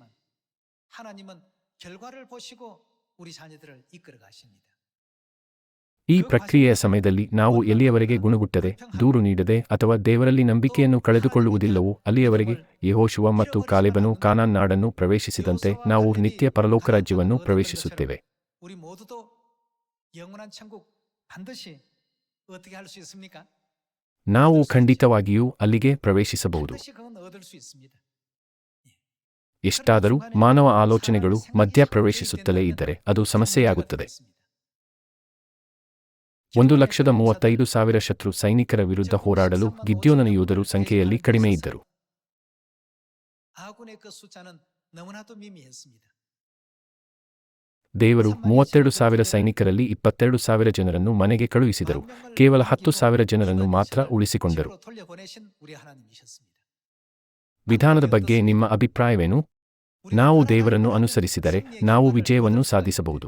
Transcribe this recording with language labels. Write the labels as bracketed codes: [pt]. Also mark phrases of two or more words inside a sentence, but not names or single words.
[kn] ಈ ಪ್ರಕ್ರಿಯೆಯ ಸಮಯದಲ್ಲಿ ನಾವು ಎಲ್ಲಿಯವರೆಗೆ ಗುಣಗುಟ್ಟದೆ, ದೂರು ನೀಡದೆ ಅಥವಾ ದೇವರಲ್ಲಿ ನಂಬಿಕೆಯನ್ನು ಕಳೆದುಕೊಳ್ಳುವುದಿಲ್ಲವೋ ಅಲ್ಲಿಯವರೆಗೆ ಯೆಹೋಶುವ ಮತ್ತು ಕಾಲೇಬನು ಕಾನಾನ್ ನಾಡನ್ನು ಪ್ರವೇಶಿಸಿದಂತೆ ನಾವು ನಿತ್ಯ ಪರಲೋಕ ರಾಜ್ಯವನ್ನು ಪ್ರವೇಶಿಸುತ್ತೇವೆ. [ko] 영원한 천국 반드시 어떻게 할 수 있습니까? [kn] ನಾವು ಖಂಡಿತವಾಗಿಯೂ ಅಲ್ಲಿಗೆ ಪ್ರವೇಶಿಸಬಹುದು. [ko] 반드시 그건 얻을 수 있습니다. [kn] ಎಷ್ಟಾದರೂ ಮಾನವ ಆಲೋಚನೆಗಳು ಮಧ್ಯ ಪ್ರವೇಶಿಸುತ್ತಲೇ ಇದ್ದರೆ ಅದು ಸಮಸ್ಯೆಯಾಗುತ್ತದೆ. 1,35,000 ಶತ್ರು ಸೈನಿಕರ ವಿರುದ್ಧ ಹೋರಾಡಲು ಗಿದ್ಯೋನನ ಯೋಧರು ಸಂಖ್ಯೆಯಲ್ಲಿ ಕಡಿಮೆ ಇದ್ದರು. [ko] 아군의 그 숫자는 너무나도 미미했습니다. [kn] ದೇವರು 32,000 ಸೈನಿಕರಲ್ಲಿ 22,000 ಜನರನ್ನು ಮನೆಗೆ ಕಳುಹಿಸಿದರು, ಕೇವಲ 10,000 ಜನರನ್ನು ಮಾತ್ರ ಉಳಿಸಿಕೊಂಡರು. ವಿಧಾನದ ಬಗ್ಗೆ ನಿಮ್ಮ ಅಭಿಪ್ರಾಯವೇನು? ನಾವು ದೇವರನ್ನು ಅನುಸರಿಸಿದರೆ ನಾವು ವಿಜಯವನ್ನು ಸಾಧಿಸಬಹುದು.